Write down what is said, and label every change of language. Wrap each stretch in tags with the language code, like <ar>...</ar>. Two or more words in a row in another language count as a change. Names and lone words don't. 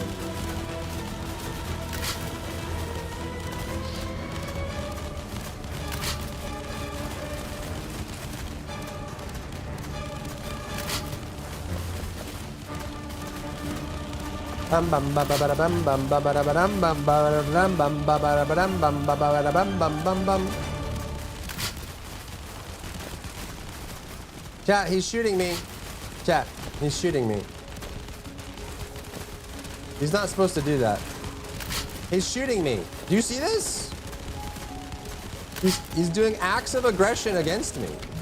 <en>Bam bam ba ba ba da bam bam ba ba da ba dam bam ba da dam bam ba ba da ba dam bam ba ba da bam bam bam bam. Chat, he's shooting me. Chat, he's shooting me. He's not supposed to do that. He's shooting me. Do you see this? He's doing acts of aggression against me.</en>